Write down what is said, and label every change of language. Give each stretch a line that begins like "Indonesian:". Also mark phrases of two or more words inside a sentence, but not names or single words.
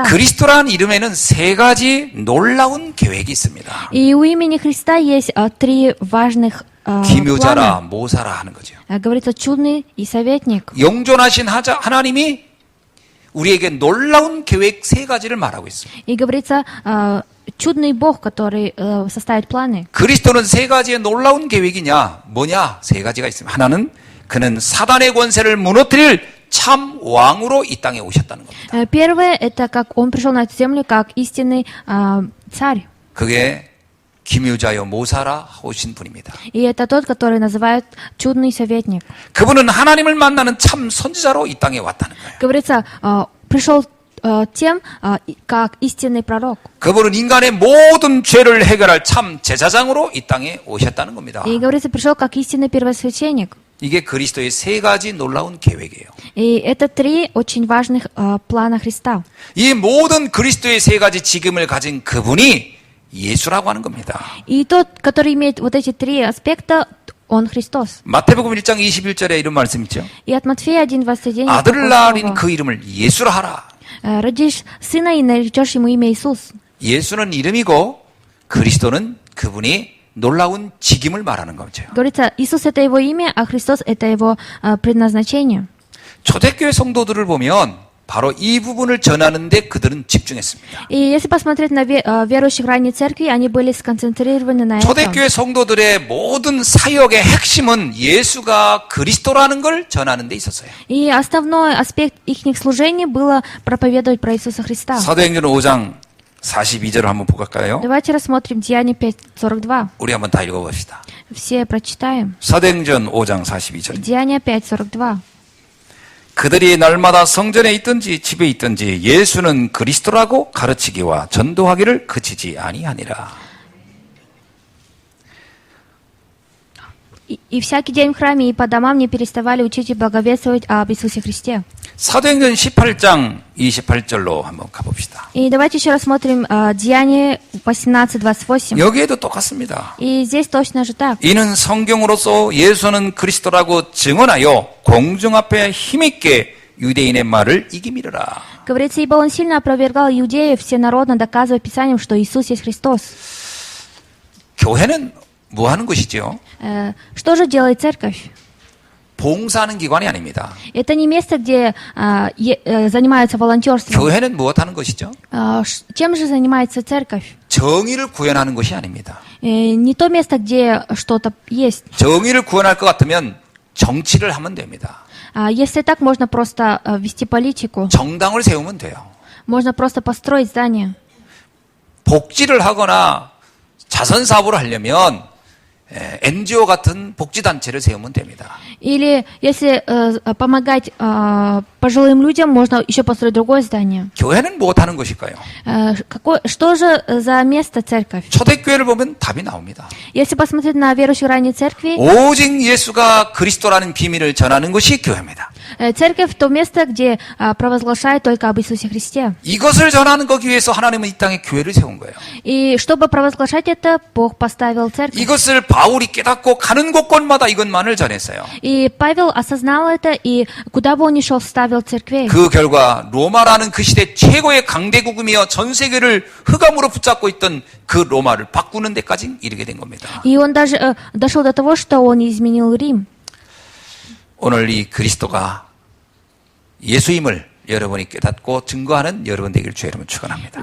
Korean: 그리스도라는 이름에는 세 가지 놀라운 계획이 있습니다.
Russian: И у имени Христа есть три важных
Korean: 기묘자라,
Russian: плана.
Korean: 모사라 하는 거죠.
Russian: Говорится, чудный и советник.
Korean: 영존하신 하나님이 우리에게 놀라운 계획 세 가지를 말하고 있습니다.
Russian: И говорится, чудный Бог, который составит планы.
Korean: 그리스도는 세 가지의 놀라운 계획이냐? 뭐냐? 세 가지가 있습니다. 하나는 그는 사단의 권세를 무너뜨릴 참 왕으로 이 땅에 오셨다는 겁니다.
Russian: Первое — это как Он пришел на эту землю как истинный царь.
Korean: 그게 기묘자여 모사라 오신 분입니다.
Russian: И это тот, который называют чудный советник.
Korean: 그분은 하나님을 만나는 참 선지자로 이 땅에 왔다는 거예요.
Russian: Говорится, пришел тем, как истинный пророк.
Korean: 그분은 인간의 모든 죄를 해결할 참 제사장으로 이 땅에 오셨다는 겁니다.
Russian: И говорится, пришел как истинный первосвященник.
Korean: 이게 그리스도의 세 가지 놀라운 계획이에요.
Russian: И это три очень важных плана Христа.
Korean: 이 모든 그리스도의 세 가지 직임을 가진 그분이 예수라고 하는 겁니다.
Russian: И тот, который имеет вот эти три аспекта, Он Христос.
Korean: 마태복음 1장 21절에 이런 말씀 있죠.
Russian: И от Матфея 1:21
Korean: 아들을 낳으린 그 이름을 예수라 하라.
Russian: родишь сына и наречешь ему имя Иисус.
Korean: 예수는 이름이고 그리스도는 그분이 놀라운 직임을 말하는 거죠.
Russian: Говорится, Иисус — это его имя, а Христос — это его предназначение.
Korean: 초대교회 성도들을 보면 바로 이 부분을 전하는데 그들은 집중했습니다.
Russian: И если посмотреть на верующих ранней церкви, они были сконцентрированы на этом.
Korean: 초대교회 성도들의 모든 사역의 핵심은 예수가 그리스도라는 걸 전하는 데 있었어요.
Russian: И основной аспект их служения было проповедовать про Иисуса Христа.
Korean: 사도행전 5장 42절을 한번 볼까요?
Russian: Давайте рассмотрим Деяния 5:42.
Korean: 우리 한번 다 읽어봅시다.
Russian: Все прочитаем.
Korean: 사도행전 5장 42절.
Russian: Деяния 5:42.
Korean: 그들이 날마다 성전에 있든지 집에 있든지 예수는 그리스도라고 가르치기와 전도하기를 그치지 아니하니라.
Russian: И всякий день в храме и по домам не переставали учить и благовествовать об Иисусе Христе.
Korean: 사도행전 18장 28절로 한번 가봅시다.
Russian: И давайте еще рассмотрим Деяния 18:28.
Korean: 여기에도 똑같습니다.
Russian: И здесь точно же так.
Korean: 이는 성경으로서 예수는 그리스도라고 증언하여 공중 앞에 힘있게 유대인의 말을 이기미르라.
Russian: Говорится, ибо он сильно опровергал иудеев всенародно, доказывая Писанием, что Иисус есть Христос.
Korean: 교회는 뭐 하는 곳이죠?
Russian: Что же делает церковь?
Korean: 봉사하는 기관이 아닙니다.
Russian: Это не место, где занимаются волонтерством.
Korean: 교회는 무엇 하는 것이죠?
Russian: Чем же занимается церковь?
Korean: 정의를 구현하는 것이 아닙니다.
Russian: Не то место, где что-то есть.
Korean: 정의를 구현할 것 같으면 정치를 하면 됩니다.
Russian: Если так, можно просто вести политику.
Korean: 정당을 세우면 돼요.
Russian: Можно просто построить здание.
Korean: 복지를 하거나 자선 사업을 하려면 NGO 같은 복지단체를 세우면 됩니다.
Russian: Или если помогать пожилым людям, можно еще построить другое здание.
Korean: 교회는 무엇 하는 것일까요?
Russian: Что же за место церковь?
Korean: 초대교회를 보면 답이 나옵니다.
Russian: Если посмотреть на верующих ранней церкви,
Korean: 오직 예수가 그리스도라는 비밀을 전하는 것이 교회입니다.
Russian: церковь то место, где провозглашает только об Иисусе Христе.
Korean: 이것을 전하는 거기 위해서 하나님은 이 땅에 교회를 세운 거예요.
Russian: И чтобы провозглашать это, Бог поставил церковь.
Korean: 이것을 바울이 깨닫고 가는 곳곳마다 이것만을 전했어요.
Russian: И Павел осознал это, и куда бы он ни шел, вставил церквей.
Korean: 그 결과 로마라는 그 시대 최고의 강대국이며 전 세계를 흑암으로 붙잡고 있던 그 로마를 바꾸는 데까지 이르게 된 겁니다.
Russian: И он даже дошел до того, что он изменил Рим.
Korean: 오늘 이 그리스도가 예수임을 여러분이 깨닫고 증거하는 여러분 되길 주의 이름으로 축원합니다.